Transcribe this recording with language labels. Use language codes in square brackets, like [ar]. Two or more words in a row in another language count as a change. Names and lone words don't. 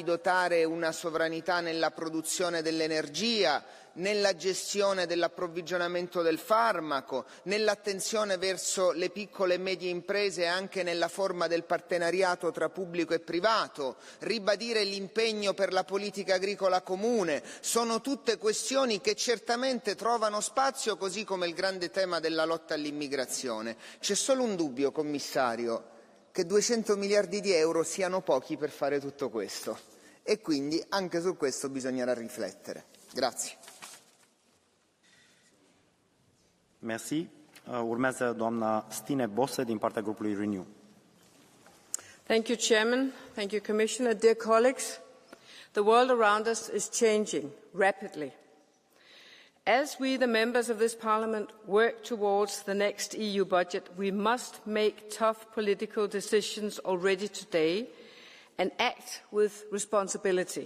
[it] dotare una sovranità nella produzione dell'energia, nella gestione dell'approvvigionamento del farmaco, nell'attenzione verso le piccole e medie imprese anche nella forma del partenariato tra pubblico e privato, ribadire l'impegno per la politica agricola comune, sono tutte questioni che certamente trovano spazio, così come il grande tema della lotta all'immigrazione. C'è solo un dubbio, Commissario, che 200 miliardi di euro siano pochi per fare tutto questo e quindi anche su questo bisognerà riflettere. Grazie. [fr] Merci. [ro] Urmează doamna Stine Bosse din partea grupului Renew. [en] Thank you, Chairman. Thank you, Commissioner. Dear colleagues, the world around us is changing rapidly. As we, the members of this Parliament, work towards the next EU budget, we must make tough political decisions already today and act with responsibility.